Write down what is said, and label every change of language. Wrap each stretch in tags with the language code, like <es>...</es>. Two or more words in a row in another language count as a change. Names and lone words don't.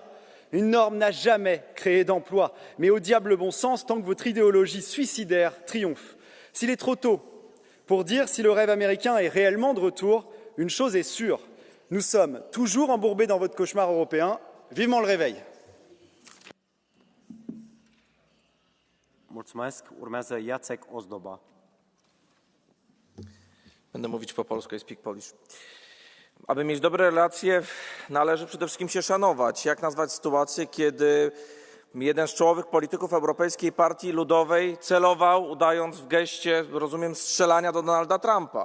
<fr>Une norme n'a jamais créé d'emplois, mais au diable bon sens tant que votre idéologie suicidaire triomphe. S'il est trop tôt pour dire si le rêve américain est réellement de retour, une chose est sûre, nous sommes toujours embourbés dans votre cauchemar européen. Vivement le réveil.</fr> <ro>Mulțumesc. Urmează Jacek Ozdoba.</ro> <pl>Będę mówić po polsku,</pl> <en>I speak Polish.</en> <pl>Aby mieć dobre relacje, należy przede wszystkim się szanować. Jak nazwać sytuację, kiedy jeden z czołowych polityków Europejskiej Partii Ludowej celował, udając w geście, rozumiem, strzelania do Donalda Trumpa.</pl>